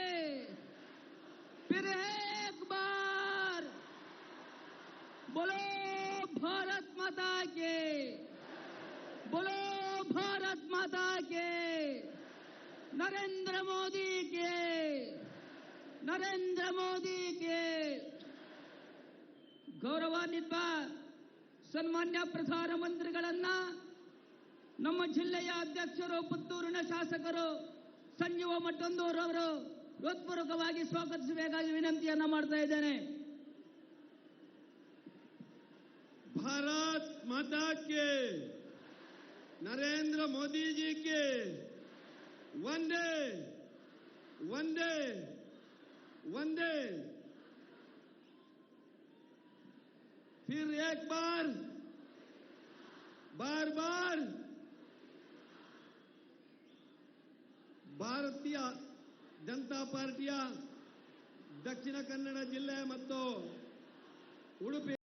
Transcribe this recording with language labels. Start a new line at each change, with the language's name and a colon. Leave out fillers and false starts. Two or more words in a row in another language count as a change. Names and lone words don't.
Hindi: फिर एक बार बोलो भारत माता के, बोलो भारत माता के. नरेंद्र मोदी के, नरेंद्र मोदी के.
Kannada: ಗೌರವಾನ್ವಿತ ಸನ್ಮಾನ್ಯ ಪ್ರಧಾನಮಂತ್ರಿಗಳನ್ನ ನಮ್ಮ ಜಿಲ್ಲೆಯ ಅಧ್ಯಕ್ಷರು, ಪುತ್ತೂರಿನ ಶಾಸಕರು ಸಂಜೀವ ಮಟ್ಟಂದೂರವರು ಹೃತ್ಪೂರ್ವಕವಾಗಿ ಸ್ವಾಗತಿಸಬೇಕಾಗಿ ವಿನಂತಿಯನ್ನ ಮಾಡ್ತಾ ಇದ್ದೇನೆ.
Hindi: भारत माता के, नरेंद्र मोदी जी के वंदे वंदे वंदे. फिर एक बार, बार बार
Kannada: ಭಾರತೀಯ ಜನತಾ ಪಾರ್ಟಿಯ ದಕ್ಷಿಣ ಕನ್ನಡ ಜಿಲ್ಲೆ ಮತ್ತು ಉಡುಪಿ